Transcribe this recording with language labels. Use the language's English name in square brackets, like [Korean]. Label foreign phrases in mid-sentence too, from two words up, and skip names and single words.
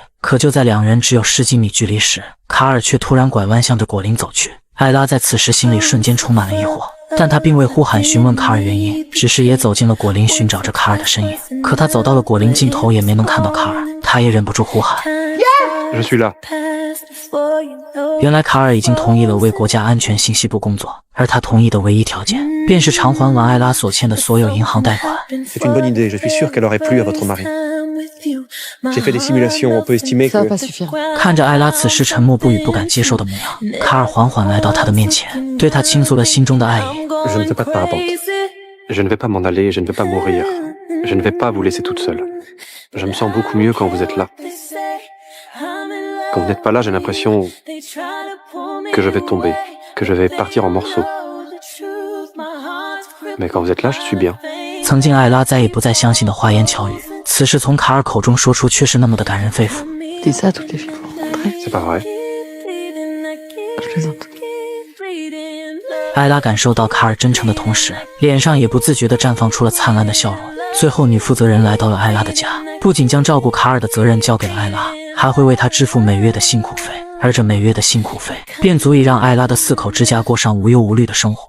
[Chinese] 可就在两人只有10几米距离时，卡尔却突然拐弯向着果林走去。艾拉在此时心里瞬间充满了疑惑，但他并未呼喊询问卡尔原因，只是也走进了果林寻找着卡尔的身影。可他走到了果林尽头也没能看到卡尔，他也忍不住呼喊 [French] Je suis là. [Chinese] 原来卡尔已经同意了为国家安全信息部工作，而他同意的唯一条件便是偿还完艾拉所欠的所有银行贷款。 [French] C'est une bonne idée, je suis sûr qu'elle aurait plu à votre mari. J'ai fait des simulations, on peut estimer Ça va que... pas suffire. [Chinese] 看着艾拉此时沉默不语不敢接受的模样，卡尔缓缓来到他的面前，对他倾诉了心中的爱意。 [French] Je ne veux pas de parapente. Je ne vais pas m'en aller, je ne veux pas mourir. Je ne vais pas vous laisser toute seule. Je me sens beaucoup mieux quand vous êtes là. Quand vous n'êtes pas là, j'ai l'impression que je vais tomber, que je vais partir en morceaux. Mais quand vous êtes là, je suis bien. [Chinese] 曾经艾拉再也不再相信的花言巧语，此时从卡尔口中说出，却是那么的感人肺腑。 [French] C'est ça toutes les filles que vous rencontrez. C'est pas vrai. Je plaisante. [Chinese] 艾拉感受到卡尔真诚的同时，脸上也不自觉地绽放出了灿烂的笑容。最后，女负责人来到了艾拉的家，不仅将照顾卡尔的责任交给了艾拉，还会为他支付每月的辛苦费，而这每月的辛苦费便足以让艾拉的4口之家过上无忧无虑的生活。